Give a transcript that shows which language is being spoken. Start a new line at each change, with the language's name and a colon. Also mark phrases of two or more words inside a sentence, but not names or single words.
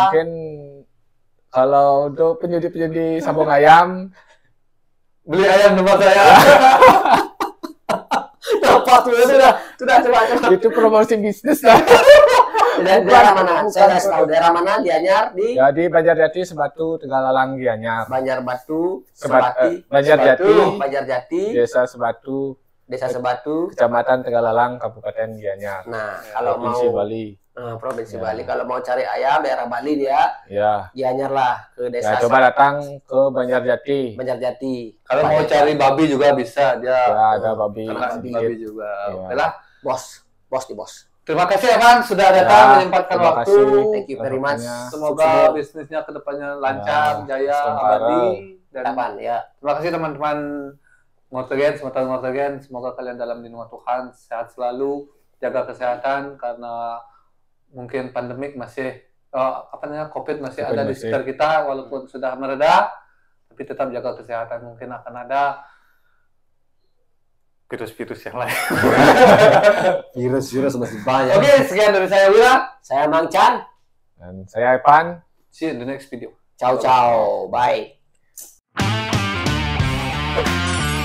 Indonesian: mungkin kalau untuk penjudi-penjudi sabung ayam, beli ayam tempat saya. Apa tuh sudah coba. itu promosi bisnis lah. Daerah mana? Saya nggak tahu daerah mana, Gianyar di Jadi Banjarjati, Sebatu, Tegalalang, Gianyar. Banjarbatu, Sebati, Banjarjati, Banjarjati, Desa Sebatu, Desa Sebatu. Kecamatan Tegalalang, Kabupaten Gianyar. Nah, kalau mau Provinsi Bali. Provinsi Ya. Bali, kalau mau cari ayam daerah Bali dia Ya. Gianyar lah ke Ya, desa coba datang ke Banjarjati. Banjarjati. Kalau mau cari babi juga bisa, dia Ya, ada babi. ternak babi. babi juga. Iya. Oke lah. bos di bos. Terima kasih ya Bang sudah datang Ya, menyempatkan terima waktu. kasih.
English: Thank you very much.
Indonesian: Kedepannya. Semoga bisnisnya kedepannya lancar, Ya, jaya, sementara. abadi. Dan Kapan ya? terima kasih teman-teman Ngotogen, semoga kalian dalam lindungan Tuhan, sehat selalu, jaga kesehatan karena mungkin pandemik masih COVID masih COVID ada di masih. sekitar kita walaupun sudah mereda, tapi tetap jaga kesehatan. Mungkin akan ada virus-virus yang lain. Virus-virus masih banyak. Oke, sekian dari saya Wira. Saya Mang Chan. Dan saya Evan.
English: See you in the next video.
Italian: Ciao ciao. Bye.